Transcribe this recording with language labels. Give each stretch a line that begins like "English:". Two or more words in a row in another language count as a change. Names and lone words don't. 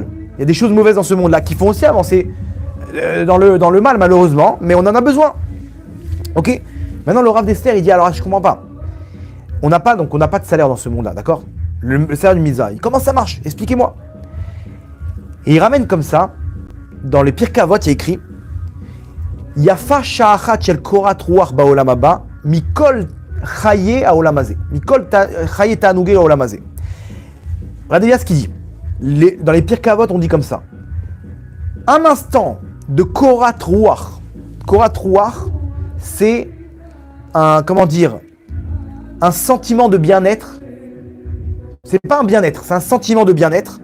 French: Il y a des choses mauvaises dans ce monde-là qui font aussi avancer dans le mal malheureusement, mais on en a besoin. Ok? Maintenant le Rav d'Esther il dit alors je comprends pas. On n'a pas de salaire dans ce monde-là, d'accord? Le salaire du Mitzvah. Comment ça marche? Expliquez-moi. Et il ramène comme ça, dans les Pirkei Avot, il y a écrit
Hebrew: יפה שעה אחת של קורת רוח בעולם הבא מכל חיי העולם הזה. מכל חיי תענוגי העולם הזה.
French: Regardez bien ce qu'il dit. Dans les Pirkei Avot, on dit comme ça. Un instant de
Hebrew: קורת רוח. קורת רוח,
French: c'est un sentiment de bien-être. C'est pas un bien-être, c'est un sentiment de bien-être.